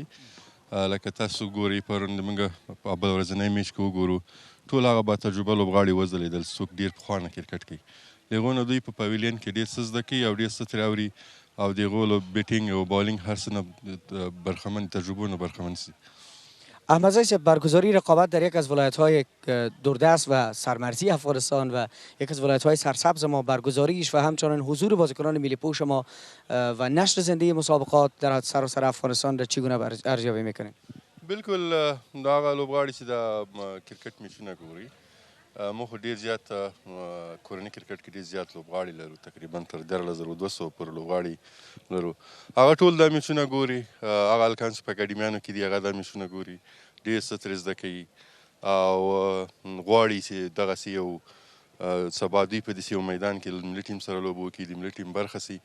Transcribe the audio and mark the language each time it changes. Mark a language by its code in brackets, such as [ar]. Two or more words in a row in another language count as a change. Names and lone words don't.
[ps] لکه تاسو ګورئ پرون موږ په بل ورځنی میچ کې وګورو ټول هغه با تجربه لوبغاړي وځلېدل، څوک ډېر پخوانه کرکټ کوي. د هغو نه دوی په پاویلین کې ډېر څه زده کوي او ډېر څه ترې اوري او د هغو له بیټینګ او بالینګ هر څه نه برخمن، تجربو نه برخمن سي. احمدزی صاحب، [fa] برگزاری رقابت در یک از ولایت‌های دوردست و سرمرزی افغانستان و یک از ولایت‌های سرسبز ما، برگزاریش و همچنین حضور بازیکنان ملی پوش ما و نشر زنده مسابقات در سراسر افغانستان را چگونه ارزیابی می‌کنید؟ [ps] بالکل دا هغه لوبغاړي چې د کرکټ میچونه ګوري، موږ خو ډېر زیات کورني کرکټ کې ډېر زیات لوبغاړي لرو، تقریبا تر 13200 پورې لوبغاړي لرو. هغه ټول دا میچونه ګوري. هغه هلکان چې په اکاډمیانو کې دي هغه دا میچونه ګوري، ډېر څه ترې زده کوي او غواړي چې دغسې یو سبا دوی په داسې یو میدان کې ملي ټیم سره لوبه وکړي، د ملي ټیم برخه سي.